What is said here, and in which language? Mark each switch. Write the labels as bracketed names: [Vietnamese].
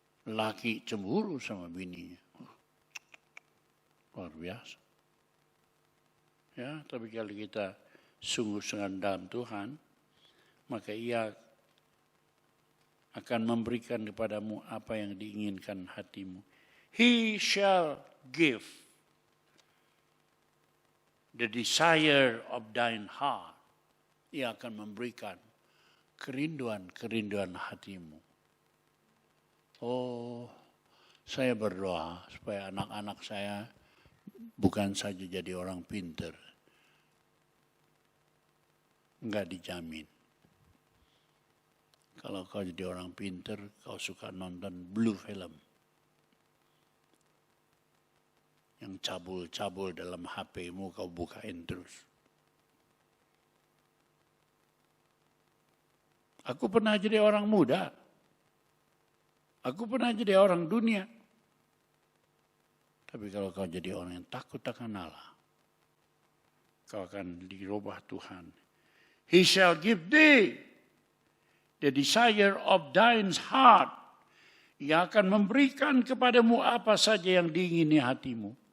[Indonesian] Laki cemburu sama bininya. Luar biasa. Ya, tapi kalau kita sungguh-sungguh dalam Tuhan, maka Ia akan memberikan kepadamu apa yang diinginkan hatimu. [English] He shall give the desire of thine heart. [Indonesian] Ia akan memberikan kerinduan hatimu. Oh, saya berdoa supaya anak-anak saya bukan saja jadi orang pinter. Enggak dijamin. Kalau kau jadi orang pinter, kau suka nonton blue film. Yang cabul-cabul dalam HP-mu kau bukain terus. Aku pernah jadi orang muda. Aku pernah jadi orang dunia. Tapi kalau kau jadi orang yang takut akan Allah, kau akan dirubah Tuhan. [English] He shall give thee the desire of thine heart. [Indonesian] Ia akan memberikan kepadamu apa saja yang diingini hatimu.